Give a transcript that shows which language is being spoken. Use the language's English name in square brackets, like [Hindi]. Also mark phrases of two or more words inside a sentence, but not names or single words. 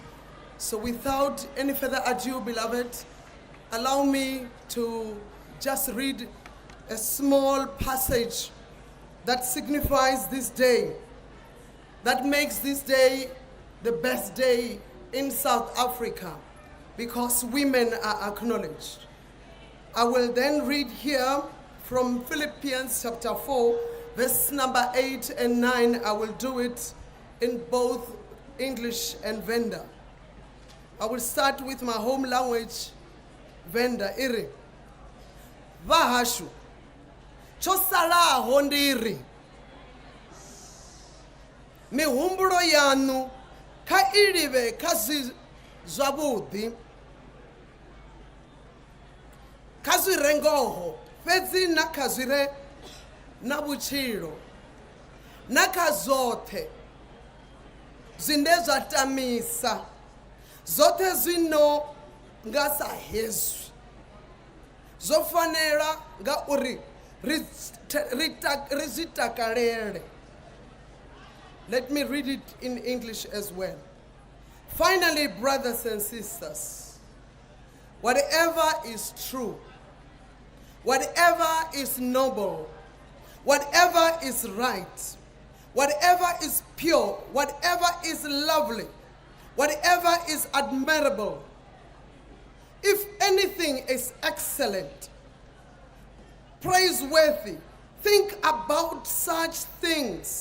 [English] So without any further ado, beloved, allow me to just read a small passage that signifies this day, that makes this day the best day in South Africa, because women are acknowledged. I will then read here from Philippians chapter 4, verse number 8 and 9. I will do it in both English and Venda. I will start with my home language, Venda. Vahashu. Chosala hondiri. [Venda] mihumbulo yanu kha ilive kha zwavhuḓi, kha zwi re ngoho, fhedzi na kha zwi re na vhutshilo, na kha zwoṱhe zwine zwa tamisa, zwoṱhe zwino nga sa hezwi zwo fanela nga uri ri zwi takalele. [English] Let me read it in English as well. Finally, brothers and sisters, whatever is true, whatever is noble, whatever is right, whatever is pure, whatever is lovely, whatever is admirable, if anything is excellent, praiseworthy, think about such things.